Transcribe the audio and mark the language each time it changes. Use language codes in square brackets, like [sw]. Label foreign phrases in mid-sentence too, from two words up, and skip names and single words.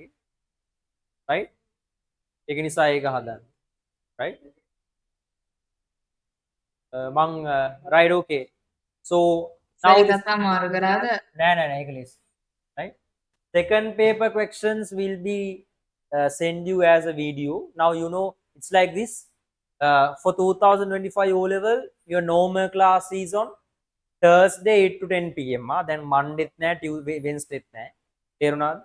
[si] Right? ඒක නිසා ඒක හදන්න. [en] Right? මං right okay. So now සර් this [si] එකක් අමාරු කරාද? නෑ ඒක [en] list. Right? Second paper questions will be send you as a video. Now you know it's like this. For 2025 O level, your normal class is on Thursday 8 to 10 p.m. [si] Then Monday නෑ Tuesday Wednesday නෑ. තේරුණාද?